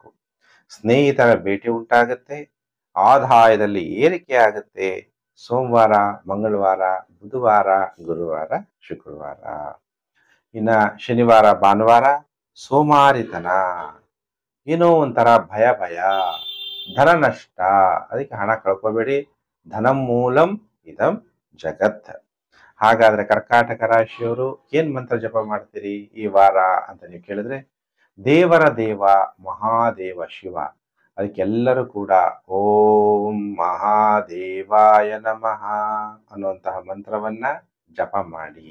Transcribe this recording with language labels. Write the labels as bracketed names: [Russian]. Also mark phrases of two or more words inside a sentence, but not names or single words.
[Kannada] ಸ್ನೇಹಿತರ ಭೇಟಿ ಉಂಟಾಗತ್ತೆ, ಆದಾಯದಲ್ಲಿ ಏರಿಕೆ ಆಗುತ್ತೆ ಸೋಮವಾರ, ಮಂಗಳವಾರ, ಬುಧವಾರ, ಗುರುವಾರ, ಶುಕ್ರವಾರ. ಇನ್ನ ಶನಿವಾರ, ಭಾನುವಾರ ಸೋಮಾರಿತನ, ಏನೋ ಒಂಥರ ಭಯ, ಧನ ನಷ್ಟ. ಅದಕ್ಕೆ ಹಣ ಕಳ್ಕೋಬೇಡಿ. [Sanskrit] ಧನಂ ಮೂಲಂ ಇದಂ ಜಗತ್. [Kannada] ಹಾಗಾದ್ರೆ ಕರ್ಕಾಟಕ ರಾಶಿಯವರು ಏನ್ ಮಂತ್ರ ಜಪ ಮಾಡ್ತೀರಿ ಈ ವಾರ ಅಂತ ನೀವು ಕೇಳಿದ್ರೆ, ದೇವರ ದೇವ ಮಹಾದೇವ ಶಿವ. ಅದಕ್ಕೆಲ್ಲರೂ ಕೂಡ [Sanskrit] ಓಂ ಮಹಾದೇವಾಯ ನಮಃ [Kannada] ಅನ್ನುವಂತಹ ಮಂತ್ರವನ್ನ ಜಪ ಮಾಡಿ.